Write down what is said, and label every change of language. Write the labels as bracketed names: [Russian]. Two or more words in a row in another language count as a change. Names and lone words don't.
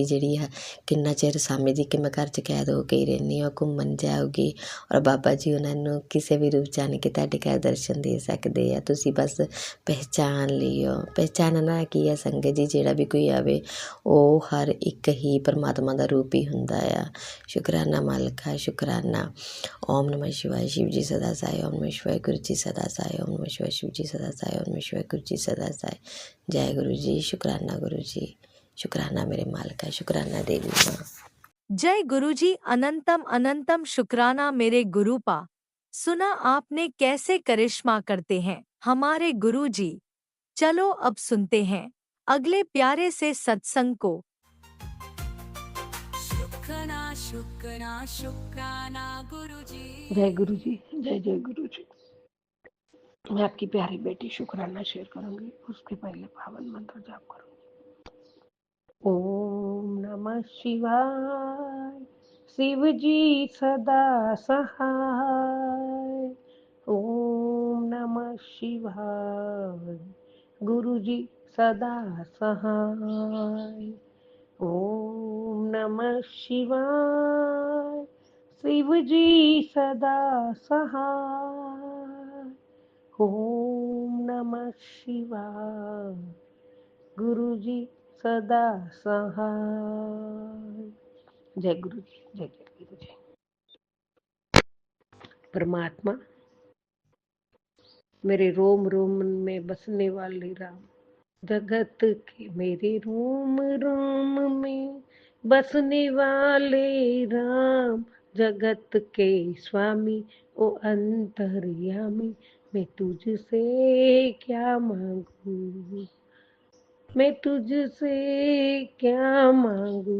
[Punjabi] ਜਿਹੜੀ ਕਿੰਨਾ ਚਿਰ ਸਮਝਦੀ ਕਿ ਮੈਂ ਘਰ 'ਚ ਕੈਦ ਹੋ ਕੇ ਹੀ ਰਹਿੰਦੀ, ਉਹ ਘੁੰਮਣ ਜਾਊਗੀ ਔਰ ਬਾਬਾ ਜੀ ਉਹਨਾਂ ਨੂੰ ਕਿਸੇ ਵੀ ਰੂਪ ਜਾਣ ਕੇ ਤੁਹਾਡੇ ਘਰ ਦਰਸ਼ਨ ਦੇ ਸਕਦੇ ਆ। ਤੁਸੀਂ ਬਸ ਪਹਿਚਾਣ ਲਿਓ। ਪਹਿਚਾਨਣਾ ਕੀ ਹੈ ਸੰਗਤ ਜੀ, ਜਿਹੜਾ ਵੀ ਕੋਈ ਆਵੇ ਉਹ ਹਰ ਇੱਕ ਹੀ ਪਰਮਾਤਮਾ ਦਾ ਰੂਪ ਹੀ ਹੁੰਦਾ ਆ। ਸ਼ੁਕਰਾਨਾ ਮਾਲਕਾ, ਸ਼ੁਕਰਾਨਾ। [Hindi] ਓਮ ਨਮः शिवाय, शिव जी सदा साय। ओम नमः शिवाय, गुरु जी सदा साय। ओम नमः शिवाय, शिव जी सदा साय। ओम नमः शिवाय, गुरु जी सदा साय। जय गुरु जी। शुकराना गुरु जी, शुकराना मेरे मालका, शुकराना देवी माँ। जय गुरु जी। अनंतम अनंतम शुक्राना मेरे गुरुपा। सुना आपने कैसे करिश्मा करते हैं हमारे गुरु जी। चलो अब सुनते हैं अगले प्यारे से सत्संग को। शुक्राना शुक्राना शुक्राना गुरुजी। जय गुरु जी, जय जय गुरु जी। मैं आपकी प्यारी बेटी शुक्राना शेयर करूंगी, उसके पहले पावन मंत्र जाप करूंगी। ओम नमः शिवाय, शिव जी सदा सहाय। ओम नमः शिवाय, गुरु जी सदा सहाय। ओम नमः शिवाय, शिव जी सदा सहाय। ओम नमः शिवाय, गुरु जी सदा सहाय। जय गुरु जी, जय जय गुरु जी। परमात्मा, मेरे रोम रोम में बसने वाले राम, जगत के मेरे रोम रोम में बसने वाले राम, जगत के स्वामी ओ अंतर्यामी, मैं तुझसे क्या मांगू, मैं तुझसे क्या मांगू।